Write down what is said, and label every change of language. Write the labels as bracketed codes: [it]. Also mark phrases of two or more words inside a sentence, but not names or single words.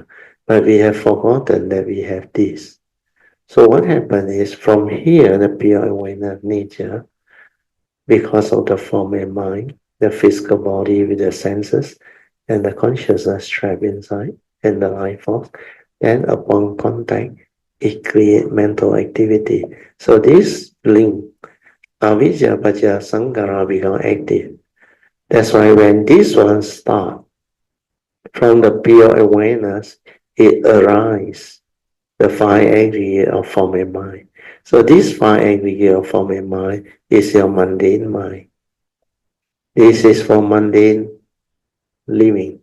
[en] But we have forgotten that we have this. So what happened is, from here, the pure awareness nature, because of the form and mind, the physical body with the senses, and the consciousness trapped inside, and the life force, then upon contact, it creates mental activity. So this link, [pi] avijja paja sankara, [en] become active. That's why when this one starts, from the pure awareness, it arises, the five aggregate of form and mind. So this five aggregate of form and mind is your mundane mind. This is for mundane living.